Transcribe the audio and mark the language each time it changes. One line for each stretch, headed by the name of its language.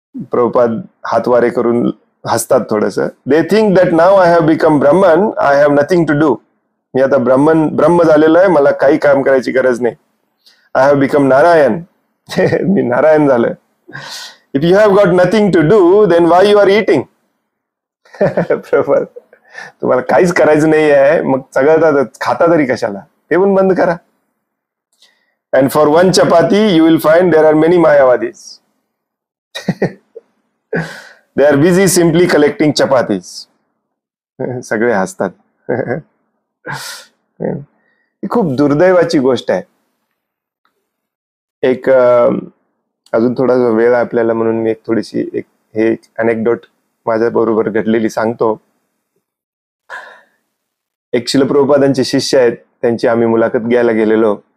Marathi: प्रभुपाद हातवारे करून हसतात थोडस.
English: They think that now I have become Brahman, I have nothing to do.
Marathi: मी आता ब्रह्म झालेलो आहे, मला काही काम करायची गरज नाही.
English: I have become Narayan,
Marathi: मी नारायण झालोय.
English: If you have got nothing to do, then why you are eating?
Marathi: Prabhupada, तुम्हाला काहीच करायचं नाही आहे, मग सगळं खाता तरी कशाला? ते पण बंद करा.
English: And for one chapati, you will find there are many Mayavadis. They are busy simply collecting chapatis.
Marathi: सगळे हसतात. ही खूप दुर्दैवाची गोष्ट आहे. एक अजून थोडा वेळ आपल्याला म्हणून मी एक थोडीशी हे अनेक्डोट माझ्या बरोबर घडलेली सांगतो. एक श्रील प्रभुपादांचे शिष्य आहेत, त्यांची आम्ही मुलाखत घ्यायला गेलेलो.